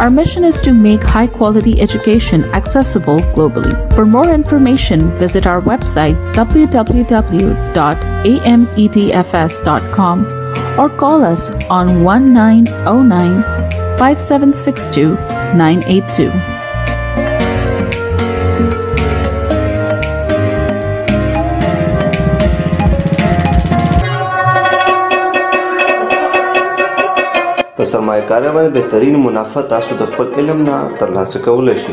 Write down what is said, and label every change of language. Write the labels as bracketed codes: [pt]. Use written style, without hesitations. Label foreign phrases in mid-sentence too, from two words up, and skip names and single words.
[en] Our mission is to make high-quality education accessible globally. For more information, visit our website www.amedfs.com or call us on 1909 5762 982. [ps] په سرمایه‌کارۍ باندې بهترین منافع تاسو د خپل علم نه ترلاسه کولی شئ.